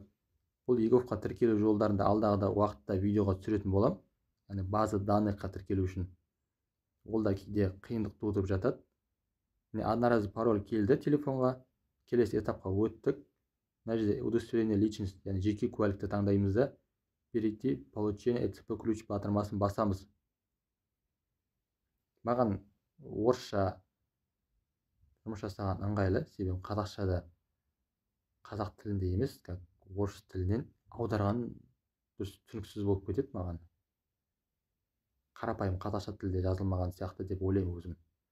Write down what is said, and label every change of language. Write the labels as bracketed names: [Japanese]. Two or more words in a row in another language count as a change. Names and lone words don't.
[Kazakh] Бұл e.gov-ға тіркелу жолдарында алдағы уақытта видеоға түсіретін болам. Яғни [Russian] база данныйға [Kazakh] тіркелу үшін. Ол да кейде қиындық тудырып жатады. [Russian] Одноразовый пароль [Kazakh] келді телефонға. Келесі этапқа өттік. Мына жерде [Russian] удостоверение личности, [Kazakh] яғни жеке куәлікті таңдаймыз да, [Russian] перейти получение ETSP ключ [Kazakh] батырмасын басамыз. Маған орысша жұмыс жасаған ыңғайлы, себебі қазақшада қазақ тілінде емес, орыс тілінен аударған түсініксіз болып кетеді маған. Қарапайым қазақша тілде жазылмаған сияқты деп ойлаймын өзім.